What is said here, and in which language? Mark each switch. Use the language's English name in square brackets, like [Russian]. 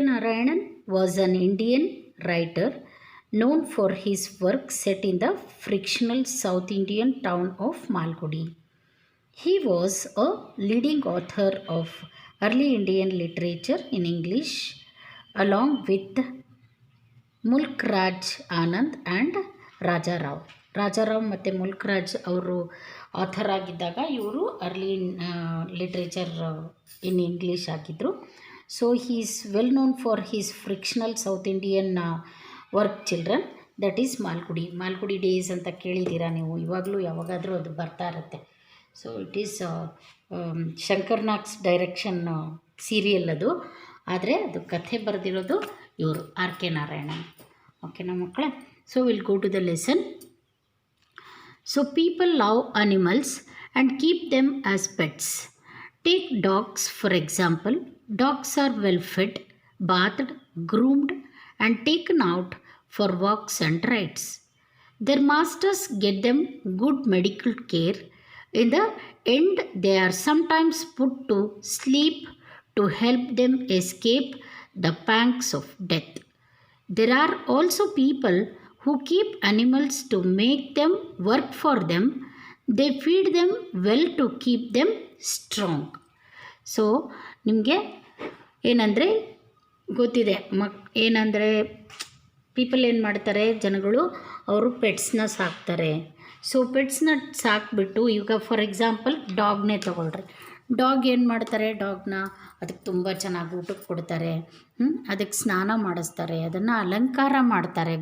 [English] Narayanan was an Indian writer known for his work set in the fictional South Indian town of Malgudi. He was a leading author of early Indian literature in English, along with Mulk Raj Anand and Raja Rao. [Kannada] Raja Rao ಮತ್ತು milk Raj ಅವರು author ಆಗಿದ್ದಾಗ ಇವರು [English] early literature in English [Kannada] ಆಗಿದ್ದರು. [English] so he is well known for his fictional south Indian work children, that is Malgudi Days [Kannada] ಅಂತ ಕೇಳಿದ್ದೀರಾ ನೀವು. ಇವಾಗಲೂ ಯಾವಾಗಾದರೂ ಅದು ಬರ್ತಾ ಇರುತ್ತೆ. [English] so it is Shankar Nag's direction serial [Kannada] ಅದು, ಆದರೆ ಅದು ಕಥೆ ಬರೆದಿರೋದು ಇವರು ಆರ್ ಕೆ ನಾರಾಯಣನ್. ಓಕೆನಾ ಮಕ್ಕಳೇ? [English] So will go to the lesson. So people love animals and keep them as pets. Take dogs for example. Dogs are well fed, bathed, groomed and taken out for walks and rides. Their masters get them good medical care. In the end, they are sometimes put to sleep to help them escape the pangs of death. There are also people who keep animals to make them work for them. They feed them well to keep them strong. [Kannada] So ನಿಮಗೆ ಏನಂದರೆ ಗೊತ್ತಿದೆ ಏನಂದರೆ people ಏನು ಮಾಡ್ತಾರೆ, ಜನಗಳು ಅವರು ಪೆಟ್ಸ್ನ ಸಾಕ್ತಾರೆ. So ಪೆಟ್ಸ್ನ ಸಾಕ್ಬಿಟ್ಟು ಈಗ [English] for example [Kannada] ಡಾಗ್ನೇ ತೊಗೊಳ್ರಿ. ಡಾಗ್ ಏನು ಮಾಡ್ತಾರೆ, ಡಾಗ್ನ ಅದಕ್ಕೆ ತುಂಬ ಚೆನ್ನಾಗಿ ಊಟಕ್ಕೆ ಕೊಡ್ತಾರೆ, ಅದಕ್ಕೆ ಸ್ನಾನ ಮಾಡಿಸ್ತಾರೆ, ಅದನ್ನು ಅಲಂಕಾರ ಮಾಡ್ತಾರೆ.